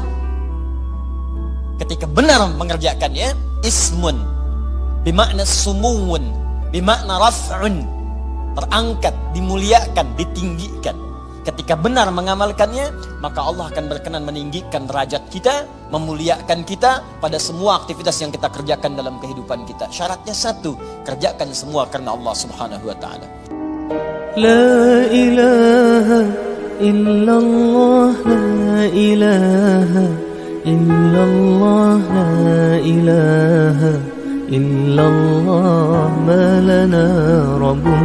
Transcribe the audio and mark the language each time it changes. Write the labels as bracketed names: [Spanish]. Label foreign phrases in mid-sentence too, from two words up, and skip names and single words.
[Indonesian] Ketika benar mengerjakannya, [Arabic] اسم بمعنى سمو بمعنى رفع, [Indonesian] terangkat, dimuliakan, ditinggikan. Ketika benar mengamalkannya, maka Allah akan berkenan meninggikan derajat kita, memuliakan kita pada semua aktivitas yang kita kerjakan dalam kehidupan kita. Syaratnya satu, kerjakan semua karena Allah [Arabic] سبحانه وتعالى. لا إله إلا الله، لا إله إلا الله، لا إله إلا الله، ما لنا رب